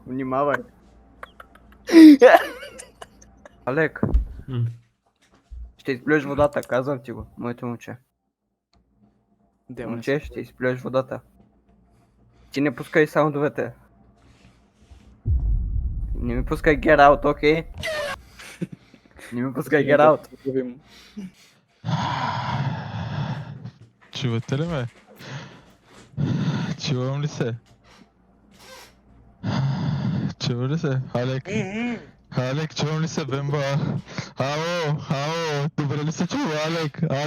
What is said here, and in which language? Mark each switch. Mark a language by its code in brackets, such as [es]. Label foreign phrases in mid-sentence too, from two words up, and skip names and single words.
[bg] Внимавай. Алек. Ще изплюеш водата, казвам ти го, моето момче. Момче, ще изплюеш водата. Ти не пускай саундовете. Не ми пускай [en] get out, [bg] окей? Не ми пускай [en] get out. [bg] Чувате ли ме? Чувам ли се? Чува ли се? Алек, чувам ли се, Бемба? Ало, добре ли се чува, Алек?